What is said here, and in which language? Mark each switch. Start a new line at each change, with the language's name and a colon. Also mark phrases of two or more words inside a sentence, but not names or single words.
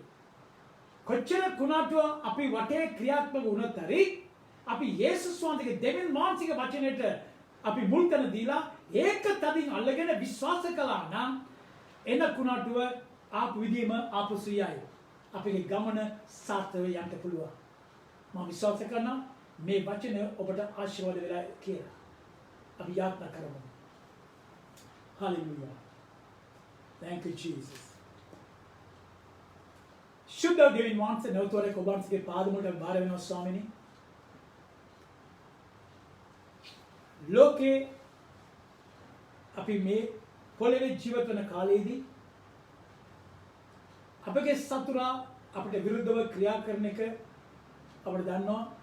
Sinhala: කොච්චර කුණාටුව අපි වටේ ක්‍රියාත්මක වුණත් හරි අපි යේසුස් වහන්සේගේ දෙවියන් වහන්සේගේ වචනයට අපි මුල් තැන දීලා ඒක තදින් අල්ලගෙන විශ්වාස කළා නම් එන කුණාටුව ආපු විදිහම ආපු සියයි. අපේ ගමන සාර්ථක යන්න පුළුවන්. මම විශ්වාස කරනවා මේ වචන ඔබට ආශිර්වාද වෙලා කියලා. අපි යාත්නා කරමු. Hallelujah.
English: Thank you, Jesus.
Sinhala: ශුද්ධ දෙවියන් वහන්සේ නැවතුවරේ ඔබන්සේගේ පාදමුලට බාර වෙනවා ස්වාමිනී. ලෝකේ අපි මේ පොළවේ ජීවත් වෙන කාලයේදී අපගේ සතුරා අපිට විරුද්ධව ක්‍රියා කරන එක අපිට දන්නවා.